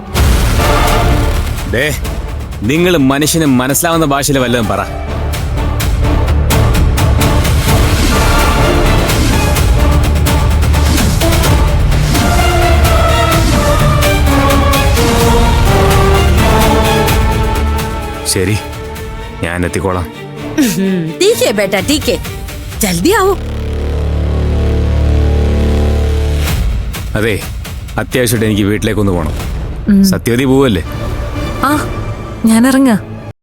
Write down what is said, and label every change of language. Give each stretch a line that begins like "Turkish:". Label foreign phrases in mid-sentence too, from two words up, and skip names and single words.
Malayalam: ദേ, നിങ്ങൾ മനുഷ്യന് മനസ്സിലാവുന്ന ഭാഷയിൽ വല്ലതും പറ. ശരി, ഞാൻ എത്തിക്കോളാം.
Hindi: ठीक है बेटा, ठीक है, जल्दी आओ.
Malayalam: അതെ, അത്യാവശ്യമായിട്ട് എനിക്ക് വീട്ടിലേക്കൊന്ന് പോകണം. സത്യവതി പോവല്ലേ? ആ, ഞാൻ ഇറങ്ങാ.